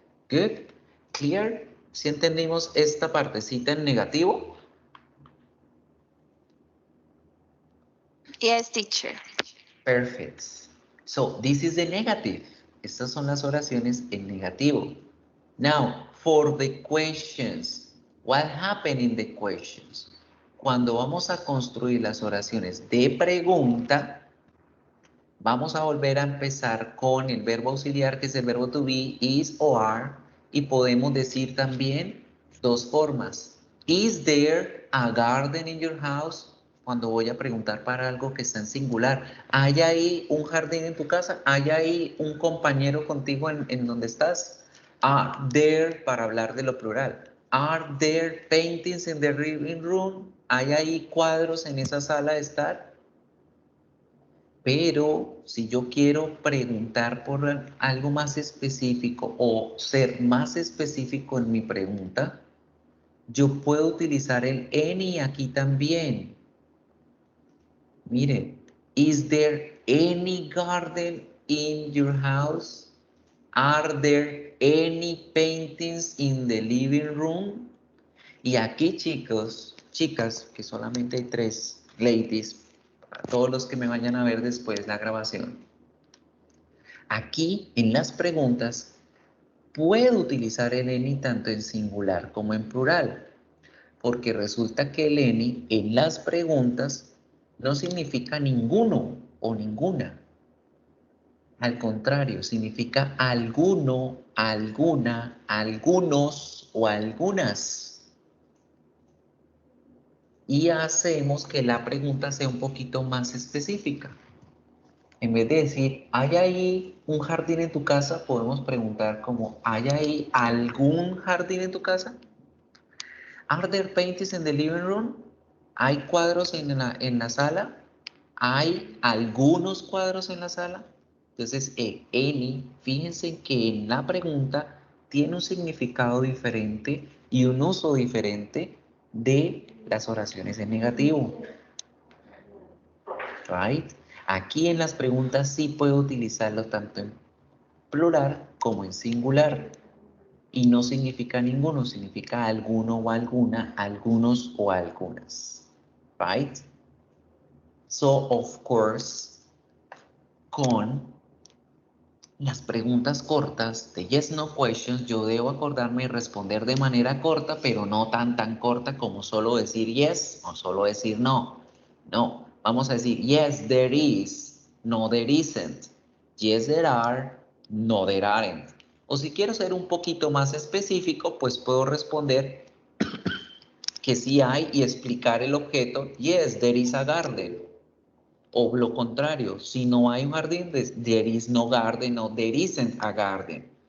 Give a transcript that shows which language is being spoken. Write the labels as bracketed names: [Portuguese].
[English] Good. Clear. [Spanish] Si entendimos esta partecita en negativo. [English] Yes, teacher. Perfect. So, this is the negative. [Spanish] Estas son las oraciones en negativo. [English] Now, for the questions. What happened in the questions? [Spanish] Cuando vamos a construir las oraciones de pregunta, vamos a volver a empezar con el verbo auxiliar, que es el verbo to be, is o are, y podemos decir también dos formas. [English] Is there a garden in your house? [Spanish] Cuando voy a preguntar para algo que está en singular. ¿Hay ahí un jardín en tu casa? ¿Hay ahí un compañero contigo en donde estás? [English] Are there, [Spanish] para hablar de lo plural. [English] Are there paintings in the living room? [Spanish] ¿Hay ahí cuadros en esa sala de estar? Pero si yo quiero preguntar por algo más específico o ser más específico en mi pregunta, yo puedo utilizar el any aquí también. Miren, [English] is there any garden in your house? Are there any paintings in the living room? [Spanish] Y aquí, chicos, chicas, que solamente hay 3 ladies, para todos los que me vayan a ver después la grabación. Aquí, en las preguntas, puedo utilizar el any tanto en singular como en plural, porque resulta que el any en las preguntas no significa ninguno o ninguna. Al contrario, significa alguno, alguna, algunos o algunas. Y hacemos que la pregunta sea un poquito más específica. En vez de decir, ¿hay ahí un jardín en tu casa? Podemos preguntar como, ¿hay ahí algún jardín en tu casa? [English] Are there paintings in the living room? [Spanish] ¿Hay cuadros en la sala? ¿Hay algunos cuadros en la sala? Entonces, any, fíjense que en la pregunta tiene un significado diferente y un uso diferente de las oraciones en negativo. [English] Right? [Spanish] Aquí en las preguntas sí puedo utilizarlo tanto en plural como en singular. Y no significa ninguno, significa alguno o alguna, algunos o algunas. [English] Right? So, of course, [Spanish] con las preguntas cortas de yes, no questions, yo debo acordarme y responder de manera corta, pero no tan corta como solo decir yes o solo decir no. [English] No, [Spanish] vamos a decir [English] yes, there is, no, there isn't. Yes, there are, no, there aren't. [Spanish] O si quiero ser un poquito más específico, pues puedo responder que sí hay y explicar el objeto. [English] Yes, there is a garden. [Spanish] O lo contrario, si no hay un jardín, [English] there is no garden o there isn't a garden.